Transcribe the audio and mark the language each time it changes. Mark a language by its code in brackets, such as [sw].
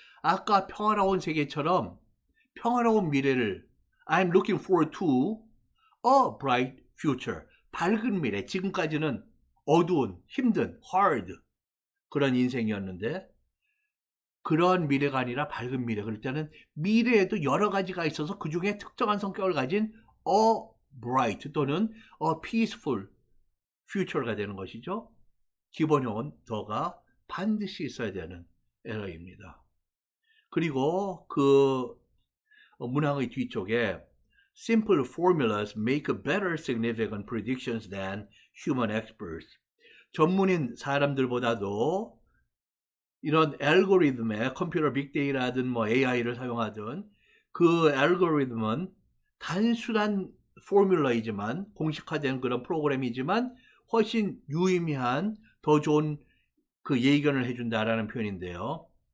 [ko] 아까 평화로운 세계처럼 평화로운 미래를 [en] I'm looking forward to a bright future [ko] 밝은 미래, 지금까지는 어두운, 힘든, hard 그런 인생이었는데 그런 미래가 아니라 밝은 미래. 그럴 때는 미래에도 여러 가지가 있어서 그 중에 특정한 성격을 가진 a bright 또는 a peaceful future가 되는 것이죠. 기본형은 더가 반드시 있어야 되는 에러입니다. [en] 그리고 그 문항의 뒤쪽에 Simple formulas make better significant predictions than human experts. [ko] 전문인 사람들보다도 이런 알고리즘에 컴퓨터 빅데이터라든 뭐 AI를 사용하든 그 알고리즘은 단순한 포뮬러이지만 공식화된 그런 프로그램이지만 훨씬 유의미한 더 좋은 그 예견을 해준다라는 표현인데요.